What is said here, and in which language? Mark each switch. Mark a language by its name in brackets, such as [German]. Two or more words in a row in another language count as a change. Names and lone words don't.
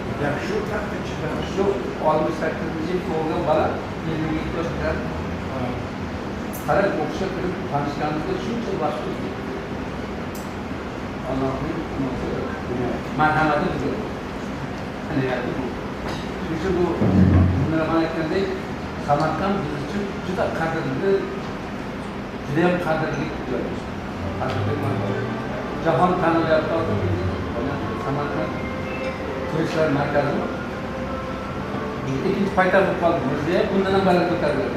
[Uzbek] Yaxshi qattiq chiqadi. Shu 68-yil to'lgan bola 57 yoshda qarab o'qishga kirib tanishganimizda shuncha vaqt o'tdi. Allohning marhamati bizga. Ana yani bu bunlar aytgandek Samarqand biz uchun juda qadrli, juda ham qadrli joy. Jahon tanilayotgan Samarqand turistlar markazi. İkinci paytaxt bo'lib qoldi. Bizga bundan ham baland ko'tariladi.